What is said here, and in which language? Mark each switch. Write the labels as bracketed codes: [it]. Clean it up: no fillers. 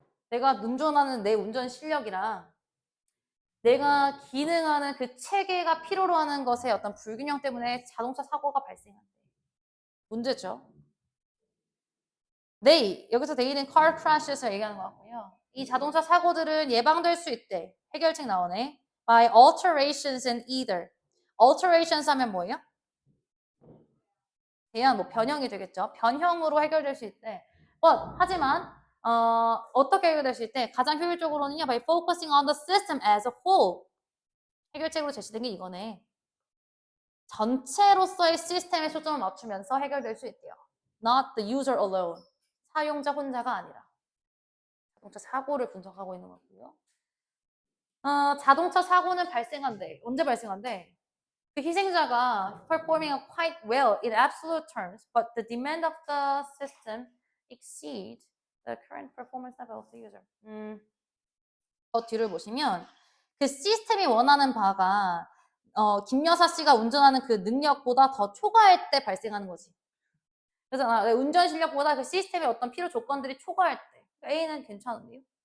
[ko] 내가 운전하는 내 운전 실력이랑 내가 기능하는 그 체계가 필요로 하는 것의 어떤 불균형 때문에 자동차 사고가 발생한대. 문제죠. 여기서 데이는 car crash에서 얘기하는 것 같고요. 이 자동차 사고들은 예방될 수 있대. 해결책 나오네. [en] By alterations in either. [ko] alterations 하면 뭐예요? 대한 뭐 변형이 되겠죠. 변형으로 해결될 수 있대. 하지만 어떻게 해결될 수 있대? 가장 효율적으로는요. [en] By focusing on the system as a whole. [ko] 해결책으로 제시된 게 이거네. 전체로서의 시스템에 초점을 맞추면서 해결될 수 있대요. [en] Not the user alone. [ko] 사용자 혼자가 아니라. 자동차 사고를 분석하고 있는 거고요. 자동차 사고는 발생한대. 언제 발생한대? 그 희생자가 [en] performing quite well in absolute terms, but the demand of the system exceeds the current performance level of the user. [ko] 더 뒤를 보시면 그 시스템이 원하는 바가 김 여사 씨가 운전하는 그 능력보다 더 초과할 때 발생하는 거지. 그래서 운전 실력보다 그 시스템의 어떤 필요 조건들이 초과할 때 A는 괜찮은데요?